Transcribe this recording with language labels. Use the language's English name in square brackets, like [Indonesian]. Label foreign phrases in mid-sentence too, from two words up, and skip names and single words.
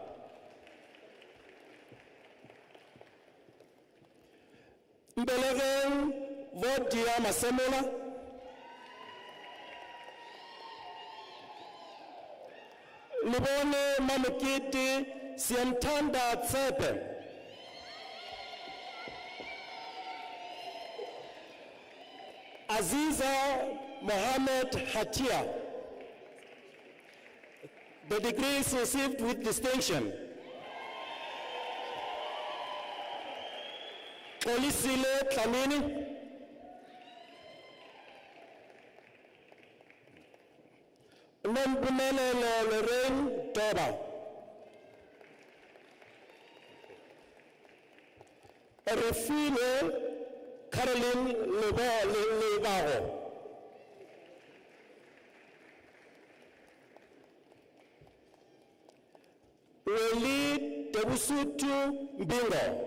[English] Mbelegen Vodia Masemola, Libone Mamukiti Sientanda Tsepe, Aziza Mohammed Hatia. The degree is received with distinction. Olisile Tlamini, Nombumele Lorraine Toba, Refine Caroline Lebaro, Weli Tebusutu Bingo,